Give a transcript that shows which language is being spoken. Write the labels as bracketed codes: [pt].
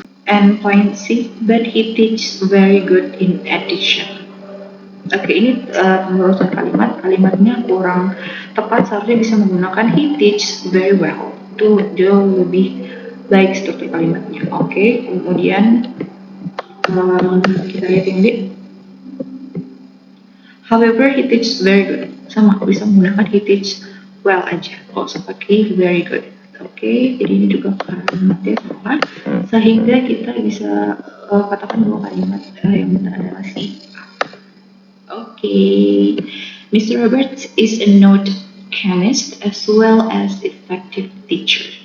[en] And point C, but he teaches very good in addition. [id] Oke, ini pengurusan kalimatnya kurang tepat. Seharusnya bisa menggunakan [en] he teaches very well. [id] Itu jauh lebih baik struktur kalimatnya. Oke, kemudian kita lihat yang B. [en] However, he teaches very good. [id] Sama, bisa menggunakan [en] he teaches well [id] aja. Kalau pakai very good. Oke, jadi ini juga kalimatnya sama, sehingga kita bisa katakan bahwa kalimat yang benar adalah C. [en] Oke, Mr. Roberts is a noted chemist as well as effective teacher.